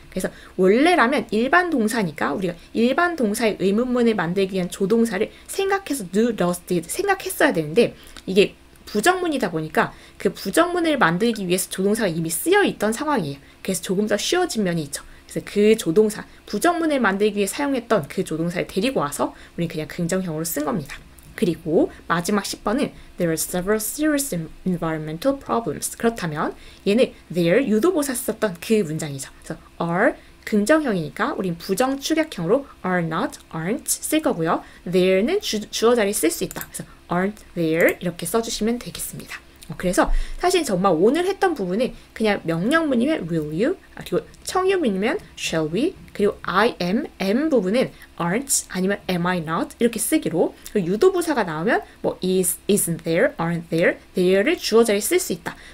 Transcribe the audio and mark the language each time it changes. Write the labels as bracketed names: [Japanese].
[Korean] 그래서 원래라면 일반 동사니까 우리가 일반 동사의 의문문을 만들기 위한 조동사를 생각해서 do, does, did 생각했어야 되는데 이게 부정문이다 보니까 그 부정문을 만들기 위해서 조동사가 이미 쓰여 있던 상황이에요. 그래서 조금 더 쉬워진 면이 있죠. 그래서 그 조동사, 부정문을 만들기 위해 사용했던 그 조동사를 데리고 와서 우리는 그냥 긍정형으로 쓴 겁니다. 그리고 마지막 10번은 [English] There are several serious environmental problems. [Korean] 그렇다면 얘는 there 유도보사 썼던 그 문장이죠. 그래서 are 긍정형이니까 우린 부정 축약형으로 are not, aren't 쓸 거고요. there는 주어 자리에 쓸 수 있다. 그래서 aren't there 이렇게 써주시면 되겠습니다. 그래서 사실 정말 오늘 했던 부분은 그냥 명령문이면 will you, 그리고 청유문이면 shall we, 그리고 I am 부분은 aren't 아니면 am I not 이렇게 쓰기로 유도부사가 나오면 뭐 is, isn't there, aren't there, there를 주어 자리에 쓸 수 있다.